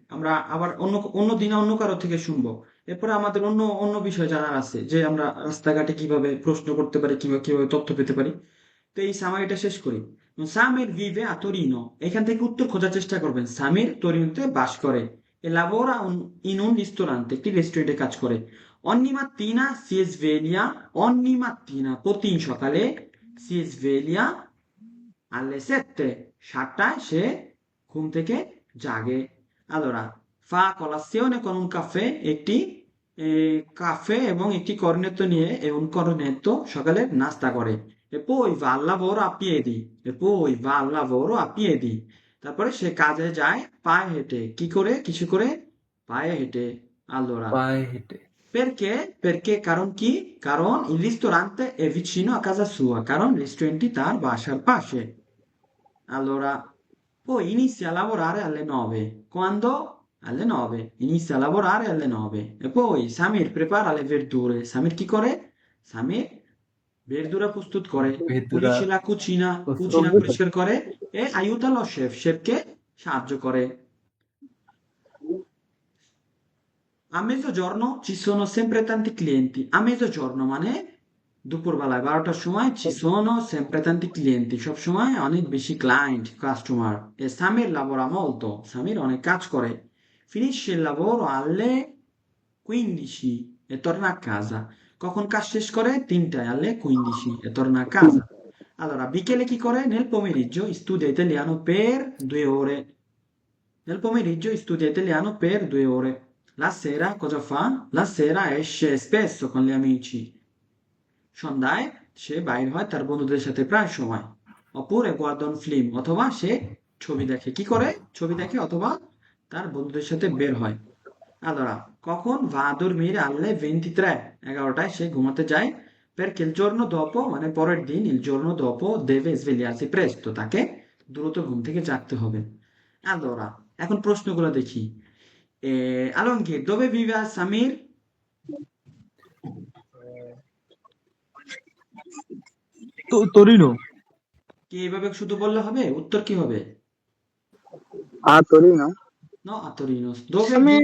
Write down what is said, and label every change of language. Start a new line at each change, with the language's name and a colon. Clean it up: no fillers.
Bangla: আমরা আবার অন্য অন্য দিনে অন্য কারো থেকে শুনবো। এরপরে আমাদের অন্য অন্য বিষয় জানার আছে যে আমরা রাস্তাঘাটে কিভাবে প্রশ্ন করতে পারি, কিংবা কিভাবে তথ্য পেতে পারি। তো এই সামারিটা শেষ করি। সামির
Italian: vive a Torino,
Bangla: এখান থেকে উত্তর খোঁজার চেষ্টা করবেন। সামির তরিনোতে বাস করে।
Italian: E lavora in un ristorante,
Bangla: একটি রেস্টুরেন্টে কাজ করে।
Italian: Ogni mattina si sveglia, ogni mattina,
Bangla: প্রতিদিন সকালে
Italian: si sveglia alle 7,
Bangla: 7টায় সে ঘুম থেকে জাগে।
Italian: Allora, fa colazione con un caffè,
Bangla: একটি কাফে এবং একটি কর্নেটো নিয়ে
Italian: un cornetto
Bangla: সকালের নাস্তা করে।
Italian: E poi va al lavoro a piedi, e poi va al lavoro a piedi,
Bangla: তারপরে সে কাজে যায় পায়ে হেঁটে। কি করে? কিছু করে? পায়ে হেঁটে। Allora, পায়ে হেঁটে।
Italian: perché? Perché
Bangla: কারণ কি? কারণ
Italian: il ristorante è vicino a casa sua,
Bangla: কারণ রেস্টুরেন্টটি তার বাসার পাশে।
Italian: Allora, poi inizia a lavorare alle 9. Quando? Alle 9. Inizia a lavorare alle 9. E poi Samir prepara le verdure.
Bangla: Samir
Italian: chi
Bangla: করে? Samir verdura প্রস্তুত করে। ভেতুরা
Italian: পুlisce la cucina,
Bangla: প্রস্তুত
Italian: cucina
Bangla: করে। পরিষ্কার করে
Italian: e aiuta lo chef.
Bangla: Chefকে সাহায্য করে।
Italian: A mezzogiorno ci sono sempre tanti clienti. A mezzogiorno
Bangla: মানে দুপুরবেলায় 12টার সময়
Italian: ci sono sempre tanti clienti.
Bangla: সব সময় অনেক বেশি
English: client, customer.
Italian: E Samir lavora molto.
Bangla: Samir অনেক কাজ করে.
Italian: Finisce il lavoro alle 15 e torna a casa.
Bangla: কখন কাজ শেষ করে? 3টায়
Italian: alle 15 e torna a casa.
Bangla: Allora, বিকেলে কি করে?
Italian: Nel pomeriggio studia italiano per 2 ore. Nel pomeriggio studia italiano per 2 ore. La sera cosa fa? La sera esce spesso con gli amici.
Bangla: সন্ধ্যায় সে বাইর হয় তার বন্ধুদের সাথে প্রায় সময়।
Italian: oppure guarda un film
Bangla: অথবা সে ছবি দেখে। কি করে? ছবি দেখে অথবা তার বন্ধুদের সাথে বের হয়।
Italian: Allora,
Bangla: কখন
Italian: va a dormire alle 23?
Bangla: 11টায় সে ঘুমাতে যায়।
Italian: Perché il giorno dopo,
Bangla: মানে পরের দিন,
Italian: il giorno dopo deve svegliarsi presto.
Bangla: তাকে দ্রুত ঘুম থেকে জাগতে হবে। Allora, এখন প্রশ্নগুলো দেখি।
Italian: Alonghi, dove vive Samir? Torino.
Bangla: কি এইভাবে শুধু বললে হবে? উত্তর কি হবে?
Italian: A Torino. No, a Torino. Dove Samir,